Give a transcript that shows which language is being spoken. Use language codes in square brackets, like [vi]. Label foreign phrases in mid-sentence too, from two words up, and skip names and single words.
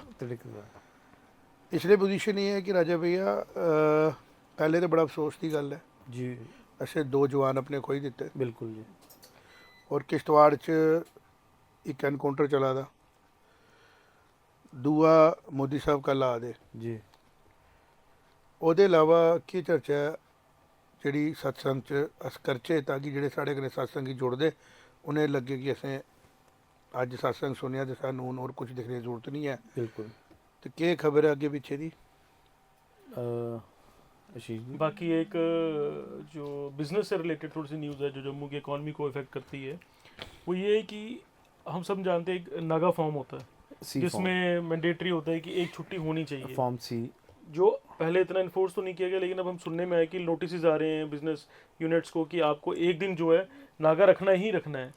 [doi] इसलिए पोजीशन ये है कि राजा भैया पहले तो बड़ा अफसोस की गल है जी, असें 2 जवान अपने खोई दिते, बिल्कुल जी। और किश्तवाड़ च एक एनकाउंटर चला था, दूआ मोदी साहब कल आ दे। जी उहदे इलावा की चर्चा है जिहड़ी सत्संग च अस करचे ताकि जिहड़े साडे कन्नै सत्संगी जुड़दे उन्हें लगे कि असें अज सत्संग सुनिया तो सानूं हून होर कुछ दिखने की जरूरत नहीं है। बिल्कुल। तो केह् खबर है अगे पिछे दी? आशीष जी। [hi] बाकी एक जो बिजनेस से रिलेटेड थोड़ी सी न्यूज़ है जो जम्मू की इकॉनमी को इफेक्ट करती है, वो ये है कि हम सब जानते हैं एक नागा फॉर्म होता है सी जिसमें मैंडेटरी होता है कि एक छुट्टी होनी चाहिए, फॉर्म सी, जो पहले इतना इन्फोर्स तो नहीं किया गया, लेकिन अब हम सुनने में आया कि नोटिस आ रहे हैं बिजनेस यूनिट्स को कि आपको एक दिन जो है नागा रखना ही रखना है,